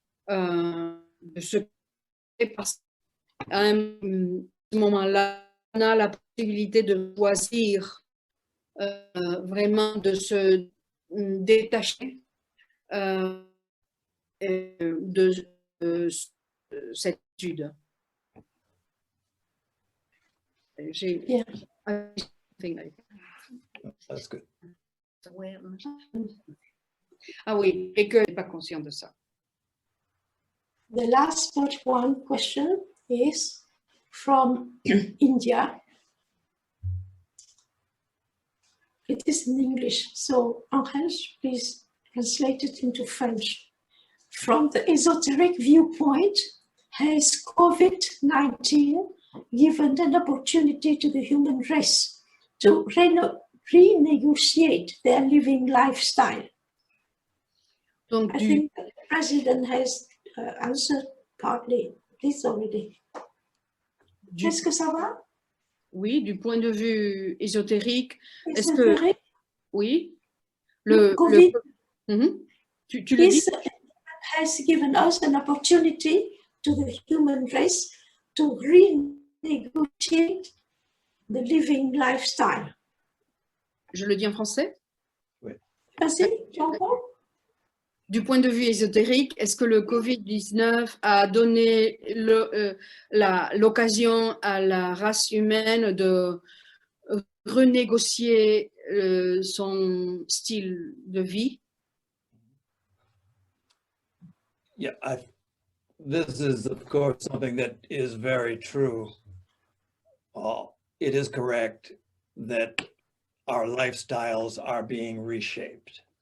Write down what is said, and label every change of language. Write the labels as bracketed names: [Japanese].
[French] de ce parce qu'à un moment-là, on a la possibilité de choisir vraiment de se détacher de cette étude. [English] Yeah. That's good. [French] Ah oui, et que je n'ai pas conscient de ça. [English] The last but one question is from India. It is in English, so Angel, please translate it into French. From the esoteric viewpoint, has COVID-19 given an opportunity to the human race to renegotiate their living lifestyle? [French] Donc, [English] I think the President has answered partly this already. [French] Est-ce que ça va? Oui, du point de vue ésotérique, est-ce que... Ésotérique? Oui. [English] COVID [French] Tu le dis? [English] Has given us an opportunity to the human race to renegotiate the living lifestyle. [French] Je le dis en français? Vas-y, tu entends? Du point de vue ésotérique, est-ce que le Covid-19 a donné l'occasion à la race humaine de renégocier son style de vie? [English] Yeah, this is, of course, something that is very true. It is correct that our lifestyles are being reshaped.